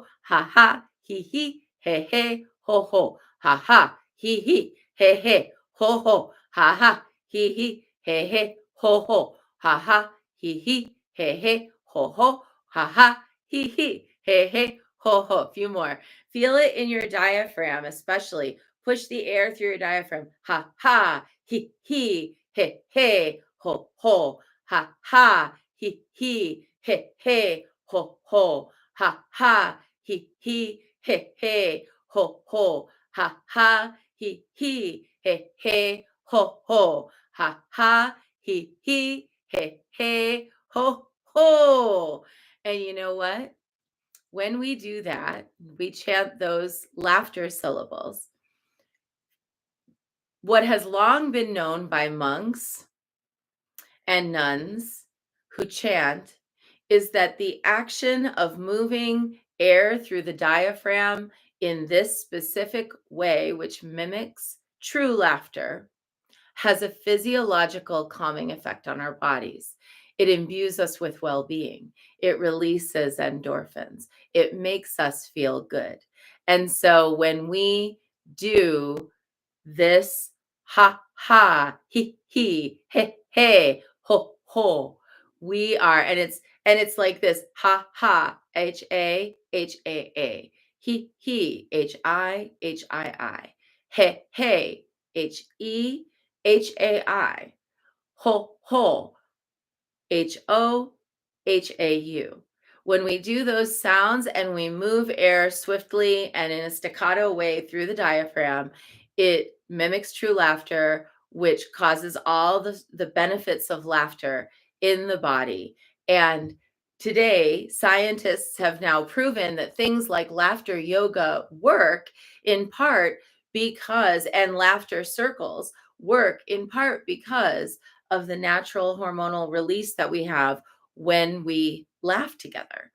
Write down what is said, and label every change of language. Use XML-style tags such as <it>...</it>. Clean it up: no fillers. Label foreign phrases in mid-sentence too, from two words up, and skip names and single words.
<en>Ha ha, he, ho, ho. Ha ha, he, ho, ho. Ha ha, he, ho, ho. Ha ha, he, ho, ho. Ha ha, he, ho, ho. A few more. Feel it in your diaphragm, especially. Push the air through your diaphragm. Ha ha, he, ho, ho. Ha ha, he, ho, ho. Ha ha, he, ho, ho. Ha ha, he, ho, ho. Ha ha, he, ho, ho. And you know what? When we do that, we chant those laughter syllables. What has long been known by monks and nuns who chant is that the action of moving air through the diaphragm in this specific way, which mimics true laughter, has a physiological calming effect on our bodies. It imbues us with well being. It releases endorphins. It makes us feel good. And so when we do this ha ha he hey ho ho, we are, and it's like this ha ha H-A he H-I hey H-E-H-A-I ho ho H-O-H-A-U. When we do those sounds and we move air swiftly and in a staccato way through the diaphragm, it mimics true laughter, which causes all the benefits of laughter in the body. And today, scientists have now proven that things like laughter yoga work in part because, and laughter circles work in part because of the natural hormonal release that we have when we laugh together.</en>